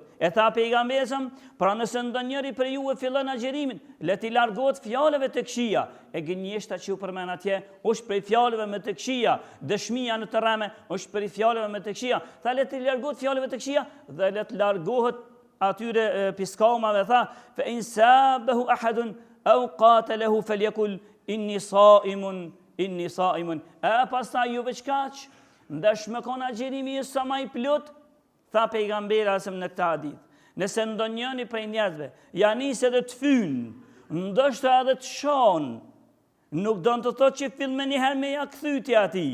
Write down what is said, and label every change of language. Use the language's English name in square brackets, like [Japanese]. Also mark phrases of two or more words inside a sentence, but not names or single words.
[Albanian] E tha pejgamberi, pra nëse ndonjëri për ju e fillon agjerimin, le t'i largohet fjalëve të këqija. E gënjeshta që u përmen atje, është prej fjalëve me të këqija, dëshmia në të rreme, është prej fjalëve me të këqija. Tha le t'i largohet fjalëve të këqija dhe le të largohet atyre piskamave, tha, [Arabic] فإن سابه أحد أو قاتله فليقل إني صائم إني صائم. [Albanian] E pastaj ju veç kaq, ndash me kon agjerimi sa më i plot, tha pejgamberi asem në këtë hadith. Nëse ndonjëri prej njerëzve ja nis edhe të fyn, ndoshta edhe të shon, nuk do të thotë që fill me njëherë me ja kthyti atij.